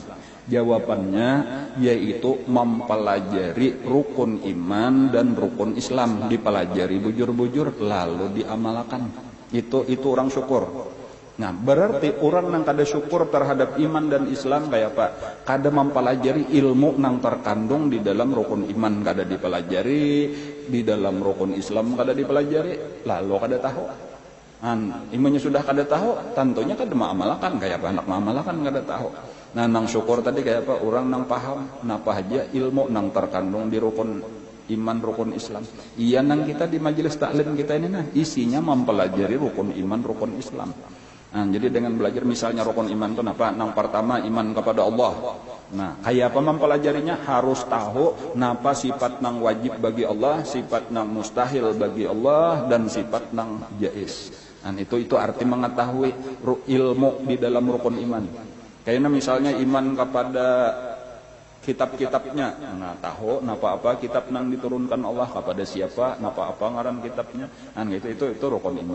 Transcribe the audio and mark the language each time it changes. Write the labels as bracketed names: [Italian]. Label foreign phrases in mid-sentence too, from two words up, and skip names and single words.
[Banjar] Jawabannya yaitu mempelajari rukun iman dan rukun Islam, dipelajari bujur-bujur lalu diamalkan. Itu orang syukur. Nah, berarti orang yang kada syukur terhadap iman dan Islam kayak apa? Kada mempelajari ilmu yang terkandung di dalam rukun iman kada dipelajari, di dalam rukun Islam kada dipelajari, lalu kada tahu. Imannya sudah kada tahu, tentunya kada mengamalkan kayak apa? Anak mengamalkan kada tahu. Nah, nang syukur tadi kayak apa? Orang nang paham, napa aja ilmu nang terkandung di rukun iman, rukun Islam. Iya nang kita di majelis taklim kita ini nah isinya mempelajari rukun iman, rukun Islam. Nah, jadi dengan belajar misalnya rukun iman itu apa? Yang pertama iman kepada Allah. Nah, kayak apa mempelajarinya? Harus tahu napa sifat nang wajib bagi Allah, sifat nang mustahil bagi Allah, dan sifat nang jaiz. Nah, itu arti mengetahui ilmu di dalam rukun iman. Kayaknya misalnya iman kepada kitab-kitabnya, nah tahu napa apa kitab nang diturunkan Allah kepada siapa, napa apa ngaran kitabnya, nah itu rukun iman.